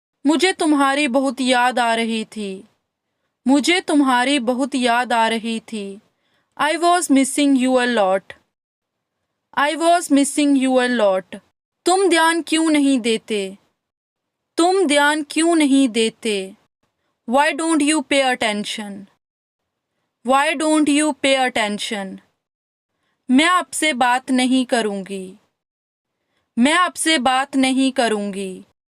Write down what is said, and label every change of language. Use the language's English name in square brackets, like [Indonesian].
[Hindi] मुझे तुम्हारी बहुत याद आ रही थी। मुझे तुम्हारी बहुत याद आ रही थी। [English] I was missing you a lot. I was missing you a lot. [Hindi] तुम ध्यान क्यों नहीं देते? तुम ध्यान क्यों नहीं देते? [English] Why don't you pay attention? Why don't you pay attention? [Hindi] मैं आपसे बात नहीं करूंगी। मैं आपसे बात नहीं करूंगी।